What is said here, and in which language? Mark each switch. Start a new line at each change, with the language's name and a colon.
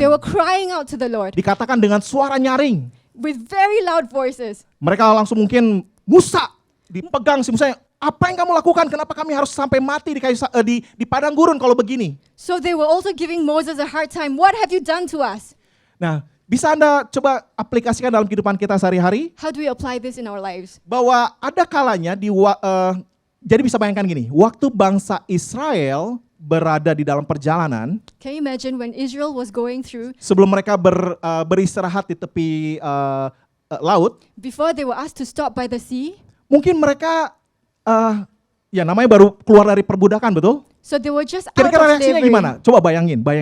English: They were crying out to the Lord
Indonesian: Dikatakan dengan suara nyaring.
English: with very loud voices.
Indonesian: Mereka langsung mungkin Musa, dipegang si Musa, apa yang kamu lakukan? Kenapa kami harus sampai mati di padang gurun kalau begini?
English: So they were also giving Moses a hard time. What have you done to us?
Indonesian: Nah, bisa Anda coba aplikasikan dalam kehidupan kita sehari-hari,
English: How do we apply this in our lives?
Indonesian: bahwa ada kalanya jadi bisa bayangkan gini, waktu bangsa Israel berada di dalam perjalanan,
English: Can you imagine when Israel was going through,
Indonesian: sebelum mereka beristirahat di tepi laut,
English: before they were asked to stop by the sea?
Indonesian: mungkin mereka ya namanya baru keluar dari perbudakan, betul?
English: So they were just out
Indonesian: Kira-kira
English: of
Indonesian: reaksinya
English: slavery.
Indonesian: gimana? Coba bayangin.